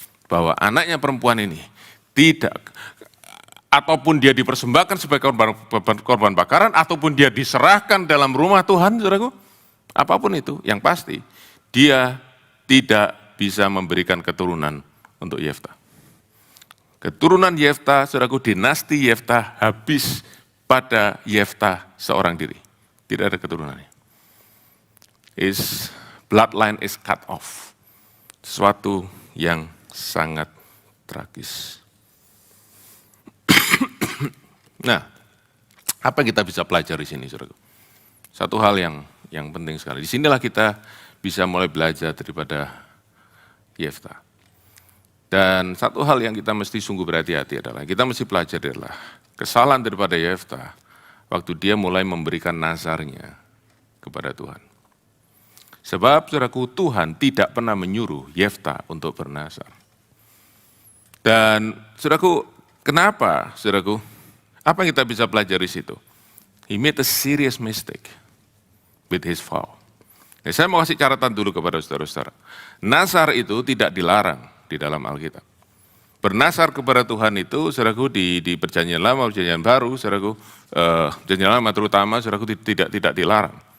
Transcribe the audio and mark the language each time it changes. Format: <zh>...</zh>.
<id>Bahwa anaknya perempuan ini tidak, ataupun dia dipersembahkan sebagai korban bakaran, ataupun dia diserahkan dalam rumah Tuhan, saudaraku, apapun itu, yang pasti, dia tidak bisa memberikan keturunan untuk Yeftah. Keturunan Yeftah, saudaraku, dinasti Yeftah habis pada Yeftah seorang diri. Tidak ada keturunannya.</id> <en>His bloodline is cut off.</en> <id>Sesuatu yang sangat tragis. Nah, apa yang kita bisa pelajari di sini, saudara? Satu hal yang penting sekali. Di sinilah kita bisa mulai belajar daripada Yeftah. Dan satu hal yang kita mesti sungguh berhati-hati adalah, kita mesti pelajari adalah kesalahan daripada Yeftah waktu dia mulai memberikan nazarnya kepada Tuhan. Sebab, saudaraku, Tuhan tidak pernah menyuruh Yeftah untuk bernazar. Dan, saudaraku, kenapa, saudaraku? Apa yang kita bisa pelajari situ?</id> <en>He made a serious mistake with his vow.</en> <id>Nah, saya mau kasih catatan dulu kepada saudara-saudara. Nazar itu tidak dilarang di dalam Alkitab. Bernazar kepada Tuhan itu, saudaraku, di Perjanjian Lama, Perjanjian Baru, saudaraku, Perjanjian Lama terutama, saudaraku, tidak dilarang.</id>